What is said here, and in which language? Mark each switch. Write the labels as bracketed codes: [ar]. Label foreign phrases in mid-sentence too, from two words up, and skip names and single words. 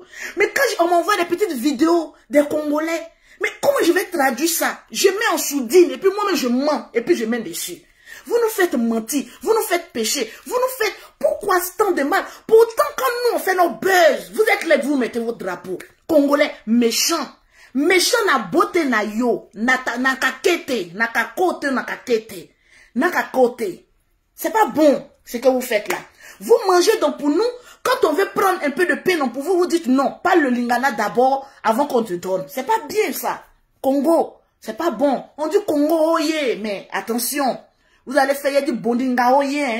[fr] Mais quand on m'envoie des petites vidéos des Congolais, mais comment je vais traduire ça? Je mets en sourdine et puis moi-même je mens et puis je mets dessus. Vous nous faites mentir, vous nous faites pécher, vous nous faites... Pourquoi tant de mal? Pourtant, quand nous on fait nos buzz, vous êtes là, vous mettez votre drapeau. Congolais, méchant. [ln] Méchant na beauté na yo, na kakete, na kakote, na kakete, na kakote. [fr] C'est pas bon ce que vous faites là. Vous mangez donc pour nous, quand on veut prendre un peu de pain pour vous, vous dites non, pas le lingala d'abord avant qu'on te donne. C'est pas bien ça. Congo, c'est pas bon. On dit Congo oye, mais attention. Vous allez faire du bondinga oye, hein.